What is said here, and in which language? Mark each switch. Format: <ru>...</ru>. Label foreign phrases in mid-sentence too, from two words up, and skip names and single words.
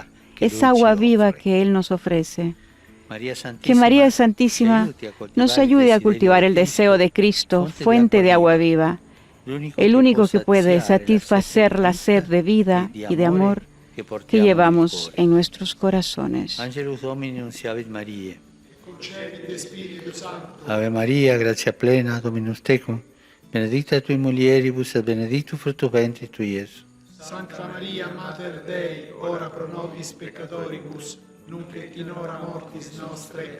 <es>Es agua viva que Él nos ofrece. Que María Santísima nos ayude a cultivar el deseo de Cristo, fuente de agua viva, el único que puede satisfacer la sed de vida y de amor que llevamos en nuestros corazones.</es> <la>Angelus Domini nunciavit Mariae. Ave Maria, gratia plena, Dominus tecum, benedicta tui mulieribus et benedictus fructus ventris tui, Iesus. Sancta Maria, Mater Dei, ora pro nobis peccatoribus, nunc et in hora mortis nostre.</la>